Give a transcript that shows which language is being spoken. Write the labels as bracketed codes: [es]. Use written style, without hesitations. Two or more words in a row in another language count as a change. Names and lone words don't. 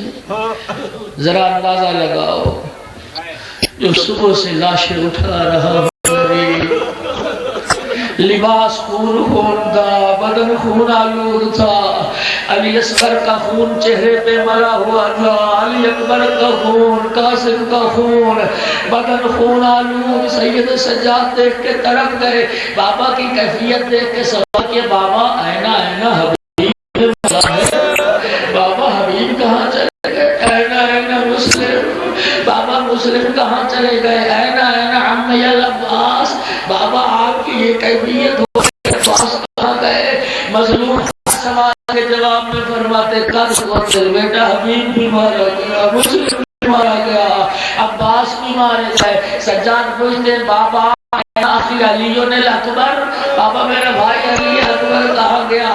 [ur] ذرا اندازہ لگاؤ، جو صبح سے لاشیں اٹھا رہا لباس خون خون تھا، بدن خون آلود تھا، علی اصغر کا خون چہرے پہ ملا ہوا تھا، علی اکبر کا خون، قاسم کا خون، بدن خون آلود۔ سید سجاد دیکھ کے تڑپ گئے، بابا کی کیفیت دیکھ کے سوال کیا، بابا [ar] اینا اینا [ur] حبیب، بابا حبیب کہاں چلے گئے؟ [ar] اینا اینا [ur] مسلم، بابا مسلم کہاں چلے گئے؟ [ar] اینا اینا عمی العباس، [ur] بابا آپ کی یہ کیفیت ہو عباس کہاں گئے؟ مظلوم سوال کے جواب میں فرماتے کر وقت بیٹا حبیب بھی مارا گیا، مسلم بھی مارا گیا، عباس بھی مارے گئے۔ سجاد پوچھتے بابا آخر علی الاکبر، بابا میرا بھائی علی اکبر کہاں گیا؟